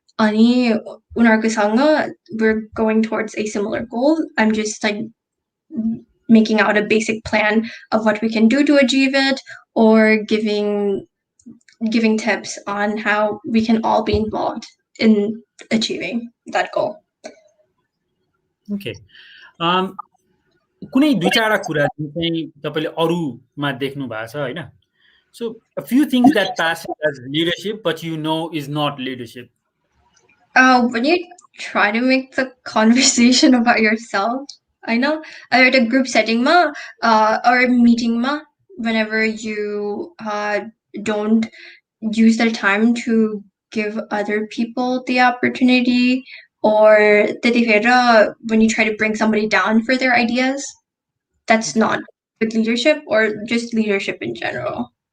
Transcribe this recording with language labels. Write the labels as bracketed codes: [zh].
[ne] अनि उनीहरूकोसँग [en] we're going towards a similar goal. I'm just like making out a basic plan of what we can do to achieve it, or giving tips on how we can all be involved in achieving that goal. Okay. [ne] कुनै दुई चारवटा कुरा चाहिँ तपाईँले अरूमा देख्नु भएको छ होइन? [en] So a few things that pass as leadership but is not leadership. When you try to make the conversation about yourself, I know at a group setting or a meeting whenever you don't use the time to give other people the opportunity, or when you try to bring somebody down for their ideas, that's not good leadership, or just leadership in general.